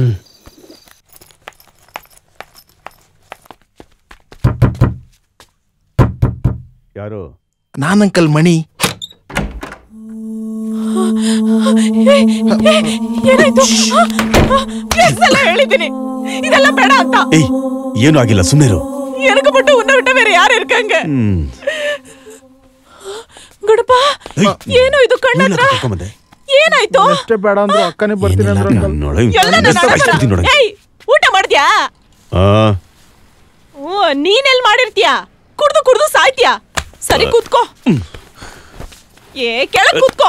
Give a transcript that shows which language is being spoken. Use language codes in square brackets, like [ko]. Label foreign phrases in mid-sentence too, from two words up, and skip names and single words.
[kn] ಯಾರು? ನಾನಂಕಲ್ ಮಣಿ. ಹೇಳಿದ್ದೀನಿ ಇದೆಲ್ಲ ಬೇಡ ಅಂತ. ಏನು ಆಗಿಲ್ಲ, ಸುಮ್ಮನೆ [ta] எனக்கு மட்டும் உன்னை விட்ட வேற யாரு இருக்காங்க? [kn] ಗಣಪ, ಏನು ಇದು ಕಣ್ಣತ್ರ? ಏನಾಯ್ತು? ಅಷ್ಟೇ ಬೇಡ ಅಂದ್ರು ಅಕ್ಕನೇ ಬರ್ತೀನಿ ಅಂದ್ರು. ಊಟ ಮಾಡ್ದ್ಯಾ? ನೀನೆಲ್ ಮಾಡಿರ್ತೀಯಾ? ಕುಡ್ದು ಕುಡ್ದು ಸಾಯ್ತೀಯಾ? ಸರಿ ಕೂತ್ಕೋ. ಕೆಳಗ್ ಕೂತ್ಕೋ.